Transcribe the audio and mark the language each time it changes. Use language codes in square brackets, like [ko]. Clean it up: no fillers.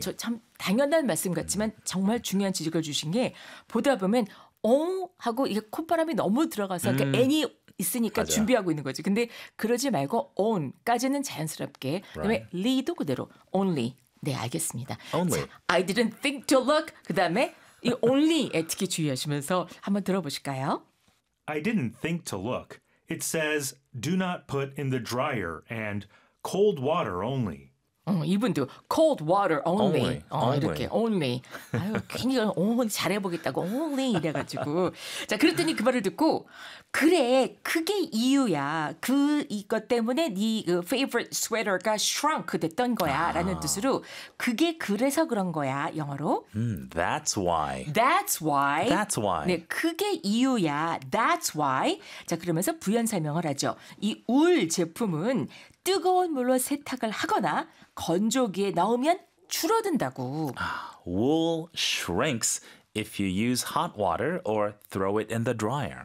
[ko] 저 참 당연한 말씀 같지만 정말 중요한 지적을 주신 게 보다 보면 O 하고 이게 콧바람이 너무 들어가서 그러니까 N이 있으니까 맞아요. 준비하고 있는 거지. 근데 그러지 말고 On까지는 자연스럽게. [en] Right. [ko] 그다음에 Lee도 그대로 Only. 네, 알겠습니다. [en] Only. 자, I didn't think to look. [ko] 그다음에 이 only에 특히 주의하시면서 한번 들어보실까요? [en] I didn't think to look. It says do not put in the dryer and cold water only. [ko] 이분도 [en] cold water only. Only. [ko] 이렇게 only. 아유, 괜히 잘해보겠다고 only 이래가지고. 자, 그랬더니 그 말을 듣고 그래, 그게 이유야. 그 이것 때문에 네 그 [en] favorite sweater [ko] 가 shrunk 됐던 거야 라는 뜻으로 그게 그래서 그런 거야, 영어로. [en] That's why. That's why. That's why. [ko] 네, 그게 이유야. [en] That's why. [ko] 자, 그러면서 부연 설명을 하죠. 이 울 제품은 뜨거운 물로 세탁을 하거나 건조기에 넣으면 줄어든다고. [en] Wool shrinks if you use hot water or throw it in the dryer.